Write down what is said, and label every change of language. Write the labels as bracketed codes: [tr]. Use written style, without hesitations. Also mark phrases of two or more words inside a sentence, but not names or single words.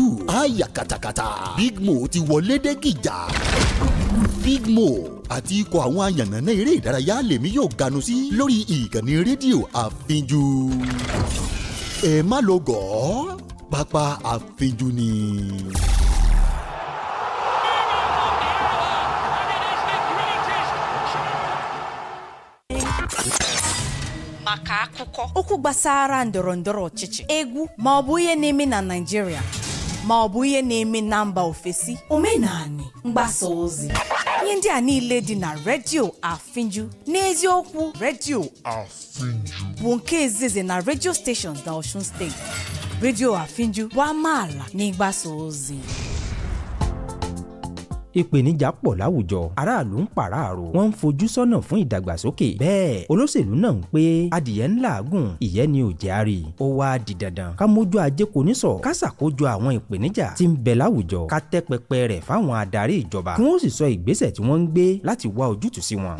[yo] àyà kàtàkàtà Big Mo ti wọlé dé gìjà. Big Mo àti ikọ̀ àwọn àyànnà eré ìdárayá lèmi yóò ganu sí lórí ìkànnì rédíò àfínjú. ẹ má lọ gọ̀ọ́, pápá àfínjú ni. [ig] maka akụkọ okwu gbasara ndọrọndọrọ ọchịchị, egwu ma ọ bụ ihe na-eme na Naịjirịa ma ọ bụ ihe na-eme na mba ofesi, omenani, mgbasa ozi, ihe ndị a niile dị na redio Afinju. N'eziokwu, redio Afinju bụ nke izizi na [en] radio stations [ig] na Osun steeti. Redio Afinju bụ amaala n'ịgbasa ozi. [yo] ìpèníjà pọ̀ láwùjọ, aráàlú ń pàráàrò, wọ́n ń fojú sọ́nà fún ìdàgbàsókè. bẹ́ẹ̀ olóṣèlú náà ń pé adìyẹ ń làágùn, ìyẹ́ ni ò jẹ́ àrí. ó wá di dandan ká mójú ajé kò ní sọ, ká ṣàkójọ àwọn ìpèníjà tí ń bẹ láwùjọ, ká tẹ́ pẹpẹ rẹ̀ fáwọn adarí ìjọba kí wọ́n sì sọ ìgbésẹ̀ tí wọ́n ń gbé láti wá ojútùú sí wọn.